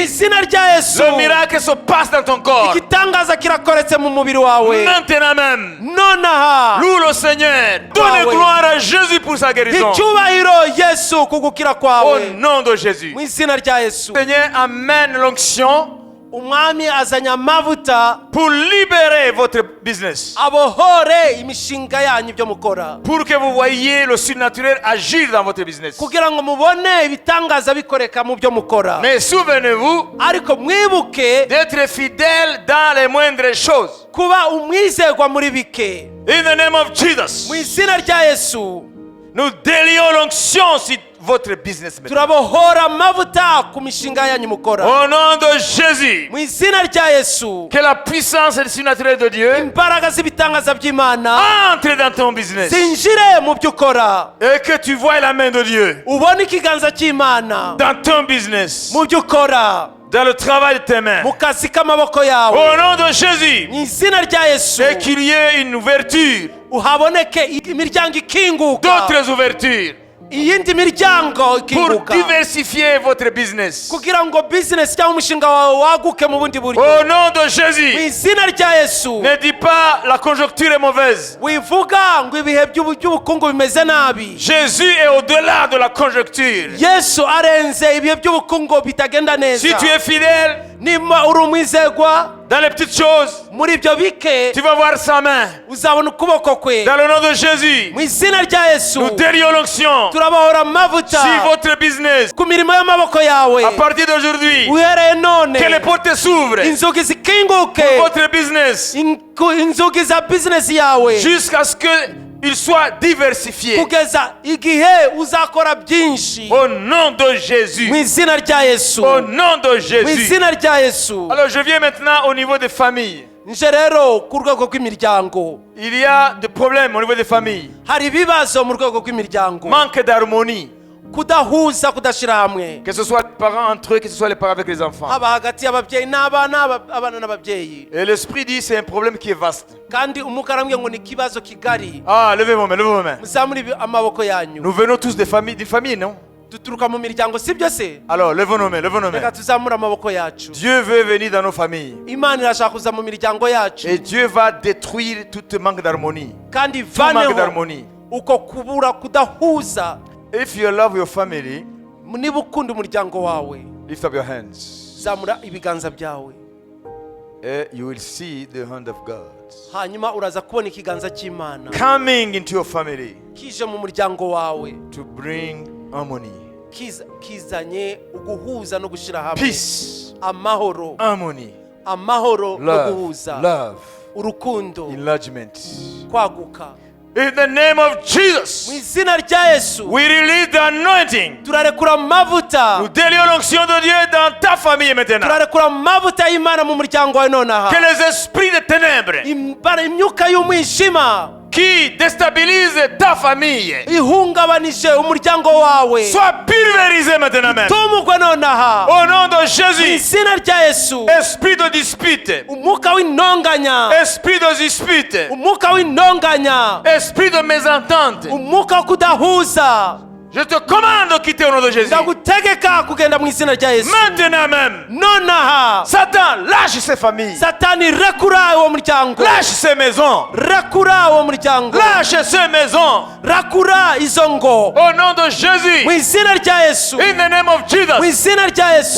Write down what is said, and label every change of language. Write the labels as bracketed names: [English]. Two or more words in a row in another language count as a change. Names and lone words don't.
[Kinyarwanda] izina rya Yesu. [French] Le miracle se passe dans ton corps. [Kinyarwanda] igitangaza kirakoretse mu mubiri wawe [French] Maintenant même. [Kinyarwanda] nonaha. [French] Loue le Seigneur. Donne Waouh. gloire à Jésus pour sa guérison. [Kinyarwanda] icyubahiro Yesu ku gukira [French] Au [Kinyarwanda] kwawe [French] nom de Jésus. [Kinyarwanda] mu izina rya Yesu. [French] Seigneur amène l'onction [Kinyarwanda] umwami azanye amavuta [French] pour libérer votre business. [Kinyarwanda] abohore imishinga yanyu ibyo mukora, [French] Pour que vous voyiez le surnaturel agir dans votre business. [Kinyarwanda] kugira ngo mubone ibitangaza bikoreka mu byo mukora. [French] Mais souvenez-vous [Kinyarwanda] ariko mwibuke [French] d'être fidèle dans les moindres choses. [Kinyarwanda] kuba umwizerwa muri bike. [English] In the name of Jesus. [Kinyarwanda] mu izina rya Yesu [French] Nous délions l'onction sur votre business. [Kinyarwanda] turabohora amavuta ku mishinga yanyu mukora. [French] Au nom de Jésus. [Kinyarwanda] mu izina rya Yesu [French] Que la puissance et le surnaturel de Dieu [Kinyarwanda] imbaraga z'ibitangaza by'Imana [French] entre dans ton business. [Kinyarwanda] zinjire mu byo ukora. [French] Et que tu vois la main de Dieu [Kinyarwanda] ubone ikiganza cy'Imana [French] dans ton business. [Kinyarwanda] mu byo ukora, [French] Dans le travail de tes mains. [Kinyarwanda] mu kazi k'amaboko yawe. [French] Au nom de Jésus. [Kinyarwanda] mu izina rya Yesu [French] Et qu'il y ait une ouverture. [Kinyarwanda] uhaboneke imiryango ikinguka, [French] D'autres ouvertures. [Kinyarwanda] iyindi miryango [French] Pour [Kinyarwanda] ikinguka, [French] diversifier votre business. [Kinyarwanda] kugira ngo business cyangwa umushinga wawe waguke mu bundi buryo. [French] Au nom de [Kinyarwanda] mu [French] Jésus. [Kinyarwanda] izina rya Yesu [French] Ne dis pas la conjoncture est mauvaise. [Kinyarwanda] wivuga ngo ibihe by'ubukungu bimeze nabi. [French] Jésus est au-delà de la conjoncture. [Kinyarwanda] Yesu arenze ibihe by'ubukungu bitagenda neza. [French] Si tu es fidèle [Kinyarwanda] niba uri umwizerwa [French] dans les petites choses, [Kinyarwanda] muri ibyo bike, [French] tu vas voir sa main. [Kinyarwanda] uzabona ukuboko kwe. [French] Dans le nom de Jésus, [Kinyarwanda] mu izina rya Yesu [French] nous délions l'onction [Kinyarwanda] turabahora amavuta [French] sur votre business. [Kinyarwanda] ku mirimo y'amaboko yawe. [French] À partir d'aujourd'hui, [Kinyarwanda] uhereye none [French] que les portes s'ouvrent [Kinyarwanda] inzugi zikinguke, [French] pour votre business [Kinyarwanda] inzugi za bizinesi yawe, [French] jusqu'à ce qu'il soit diversifié. [Kinyarwanda] kugeza igihe uzakora byinshi. [French] Au nom de Jésus. [Kinyarwanda] mu izina rya Yesu [French] Au nom de [Kinyarwanda] mu [French] Jésus. [Kinyarwanda] izina rya Yesu. [French] Alors je viens maintenant au niveau des familles. [Kinyarwanda] nje rero ku rwego rw'imiryango [French] Il y a des problèmes au niveau des familles. [Kinyarwanda] hari ibibazo mu rwego rw'imiryango, [French] Manque d'harmonie. [Kinyarwanda] kudahuza, kudashyira hamwe, [French] Que ce soit les parents entre eux, que ce soit les parents avec les enfants. [Kinyarwanda] haba hagati y'ababyeyi n'abana, abana n'ababyeyi. [French] Et l'esprit dit c'est un problème qui est vaste. [Kinyarwanda] kandi umwuka arambwira ngo ni ikibazo kigari. [French] Ah, levez vos mains, levez vos mains. [Kinyarwanda] muzamure amaboko yanyu. [French] Nous venons tous des familles, non? [Kinyarwanda] duturuka mu miryango, sibyo se? [French] Alors, levons nos mains, levons nos mains. [Kinyarwanda] reka tuzamure amaboko yacu. [French] Dieu veut venir dans nos familles. [Kinyarwanda] imana irashaka kuza mu miryango yacu, [French] Et Dieu va détruire tout manque d'harmonie. [Kinyarwanda] kandi [French] Tout manque [Kinyarwanda] vaneho [French] d'harmonie. [Kinyarwanda] uko kubura, kudahuza. [English] If you love your family, [Kinyarwanda] niba ukunda umuryango wawe, [English] lift up your hands. [Kinyarwanda] zamura ibiganza byawe, [English] And you will see the hand of God [Kinyarwanda] hanyuma uraza kubona ikiganza cy'Imana [English] coming into your family [Kinyarwanda] kije mu muryango wawe, [English] to bring harmony, [Kinyarwanda] kizanye uguhuza no gushyira hamwe, [English] peace, [Kinyarwanda] amahoro, [English] harmony, [Kinyarwanda] amahoro no [English] love, [Kinyarwanda] guhuza, [English] love, [Kinyarwanda] urukundo, [English] enlargement. [Kinyarwanda] kwaguka. [English] In the name of [Kinyarwanda] mu [English] Jesus, [Kinyarwanda] izina rya Yesu [English] we release the anointing. [Kinyarwanda] turarekura amavuta, [French] Nous délions l'onction de Dieu dans ta famille maintenant. [Kinyarwanda] turarekura amavuta y'Imana mu muryango wawe nonaha. [French] Que les esprits de ténèbres [Kinyarwanda] imyuka y'umwijima [French] qui déstabilisent ta famille [Kinyarwanda] ihungabanije umuryango wawe [French] soient pulvérisés maintenant même. [Kinyarwanda] tumugwe nonaha [French] Au nom de [Kinyarwanda] mu [French] Jésus, [Kinyarwanda] izina rya Yesu. [French] esprit de dispute, [Kinyarwanda] umwuka w'intonganya, [French] esprit de dispute, [Kinyarwanda] umwuka w'intonganya, [French] esprit de mésentente, [Kinyarwanda] umwuka wo kudahuza, [French] je te commande de quitter au nom de Jésus. [Kinyarwanda] ndagutegeka kugenda mu izina rya Yesu [French] Maintenant même, [Kinyarwanda] nonaha. [French] Satan lâche ses familles, [Kinyarwanda] satani rekura uwo muryango, [French] lâche ses maisons, [Kinyarwanda] rekura uwo muryango, [French] lâche ses maisons. [Kinyarwanda] rekura izo ngo [French] Au nom de [Kinyarwanda] mu [French] Jésus, [Kinyarwanda] izina rya Yesu. [English] in the name of [Kinyarwanda] mu [English] Jesus, [Kinyarwanda] izina rya Yesu